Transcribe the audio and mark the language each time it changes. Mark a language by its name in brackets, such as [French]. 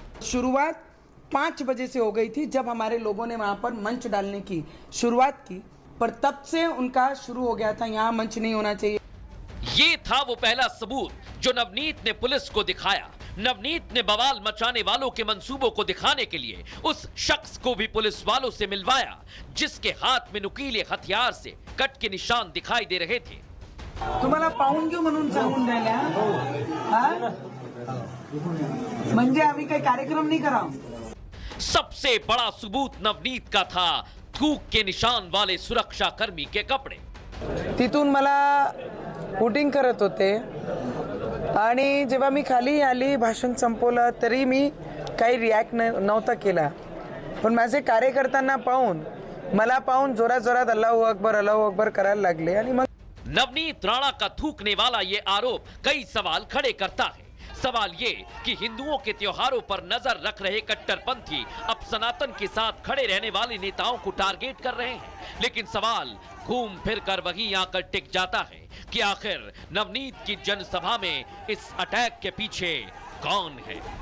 [Hindi] शुरुआत 5 बजे से हो गई थी जब हमारे लोगों ने वहां पर मंच डालने की शुरुआत की, पर तब से उनका शुरू हो गया था यहाँ मंच नहीं होना चाहिए। ये था वो पहला सबूत जो नवनीत ने पुलिस को दिखाया। नवनीत ने बवाल मचाने वालों के मंसूबों को दिखाने के लिए उस शख्स को भी पुलिस वालों से मिलवाया जिसके हाथ में नुकीले हथियार से कट के निशान दिखाई दे रहे थे। [Marathi] तुम्हाला पाहून घेऊ म्हणून सांगून राहिल्या, हा? म्हणजे आम्ही काही कार्यक्रम नहीं करा। [Hindi] सबसे बड़ा सबूत नवनीत का था थूक के निशान वाले सुरक्षा कर्मी के कपड़े। [Marathi] तिथून मला हुटिंग करत होते आणि जेव्हा मी खाली आली, भाषण संपवलं, तरी मी काही रिॲक्ट नव्हता केला, पण माझे कार्यकर्त्यांना पाहून मला पाहून जोरात जोरात अल्लाहू अकबर करायला लागले। आणि मग [Hindi] नवनीत राणा का थूकने वाला ये आरोप कई सवाल खड़े करता है। सवाल ये कि हिंदुओं के त्योहारों पर नजर रख रहे कट्टरपंथी अब सनातन के साथ खड़े रहने वाले नेताओं को टारगेट कर रहे हैं। लेकिन सवाल घूम फिर कर वहीं आकर टिक जाता है कि आखिर नवनीत की जनसभा में इस अटैक के पीछे कौन है।